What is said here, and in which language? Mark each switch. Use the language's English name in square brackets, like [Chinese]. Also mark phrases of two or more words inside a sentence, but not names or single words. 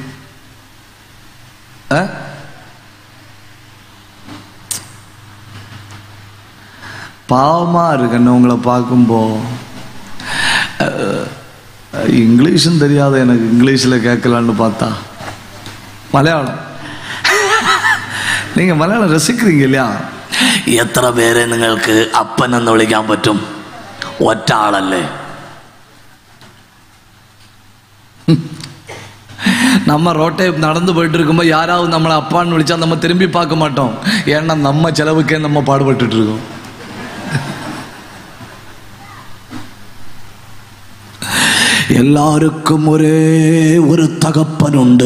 [Tamil] பாவமா இருக்குன்னு உங்களை பார்க்கும்போ. இங்கிலீஷும் தெரியாத எனக்கு இங்கிலீஷில் கேட்கலான்னு பார்த்தா மலையாளம். நீங்கள் மலையாளம் ரசிக்கிறீங்க இல்லையா? [Malayalam] എത്ര പേരെ നിങ്ങൾക്ക് അപ്പൻ എന്ന് വിളിക്കാൻ പറ്റും? ഒറ്റ ആളല്ലേ. [Tamil] நம்ம ரோட்டை நடந்து போயிட்டு இருக்கும்போது யாராவது நம்மளை அப்பான்னு விழிச்சா நம்ம திரும்பி பார்க்க மாட்டோம். ஏன்னா நம்ம செலவுக்கே நம்ம பாடுபட்டு இருக்கோம். எல்லாருக்கும் ஒரே ஒரு தகப்பன் உண்டு.